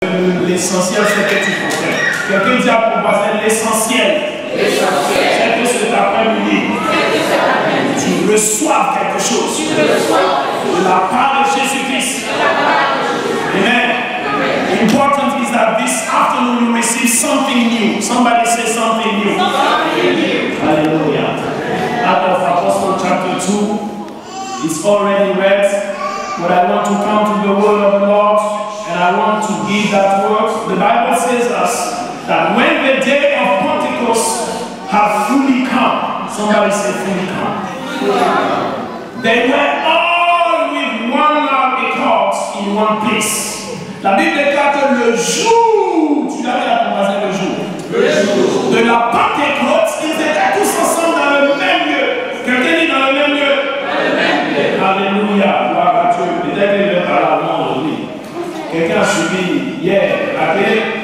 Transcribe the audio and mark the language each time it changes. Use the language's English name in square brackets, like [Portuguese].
[French] L'essentiel, c'est que tu comprennes. Quelqu'un dit à ton voisin, l'essentiel, c'est que cet après-midi, tu reçoives quelque chose de la part de Jésus-Christ. Amen. [English] Important is that this afternoon you receive something new. Somebody say something new. Hallelujah. Act of Apostle chapter 2 is already read, but I want to come to the word of the Lord and I want to give that word. The Bible says us that when the day of Pentecost had fully come, somebody say fully come, they were all with one accord in one place. [French] La Bible déclare que le jour, tu l'avais à ton voisin, le jour de la Pentecôte, ils étaient tous ensemble dans le même lieu. Quelqu'un dit dans le même lieu? Alléluia, gloire à Dieu. Peut-être qu'il veut parler avant aujourd'hui. Quelqu'un a suivi hier la télé.